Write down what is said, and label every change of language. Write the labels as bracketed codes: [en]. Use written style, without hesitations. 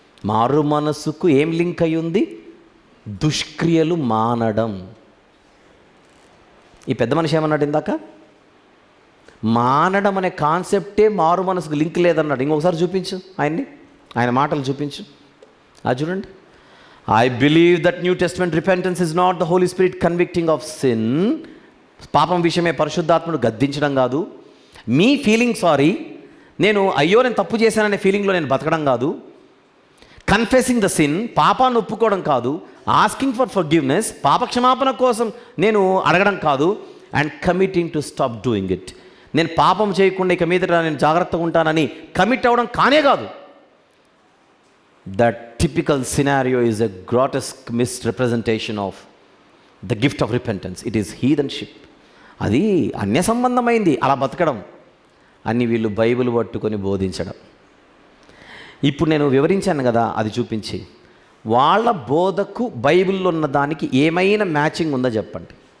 [te] మారు మనసుకు ఏం లింక్ అయి ఉంది? దుష్క్రియలు మానడం. ఈ పెద్ద మనిషి ఏమన్నాడు ఇందాక? మానడం అనే కాన్సెప్టే మారు మనసుకు లింక్ లేదన్నాడు. ఇంకొకసారి చూపించు ఆయన్ని, ఆయన మాటలు చూపించు. అది చూడండి. [en] I believe that New Testament repentance is not the Holy Spirit convicting of sin. [te] పాపం విషయమే పరిశుద్ధాత్ముడు గద్దించడం కాదు. మీ ఫీలింగ్ సారీ, నేను తప్పు చేశాననే ఫీలింగ్లో నేను బతకడం కాదు. [en] confessing the sin, [te] పాపాన్ని ఒప్పుకోవడం కాదు. [en] asking for forgiveness, [te] పాపక్షమాపణ కోసం నేను అడగడం కాదు. [en] and committing to stop doing it, [te] నేను పాపం చేయకుండా ఇక మీదట నేను జాగ్రత్తగా ఉంటానని కమిట్ అవ్వడం కానే కాదు. [en] That typical scenario is a grotesque misrepresentation of the gift of repentance. It is heathenship. [te] అది అన్య సంబంధమైంది అలా బతకడం అని వీళ్ళు బైబిల్ పట్టుకొని బోధించడం. ఇప్పుడు నేను వివరించాను కదా, అది చూపించి వాళ్ళ బోధకు బైబిల్లో ఉన్న దానికి ఏమైనా మ్యాచింగ్ ఉందో చెప్పండి.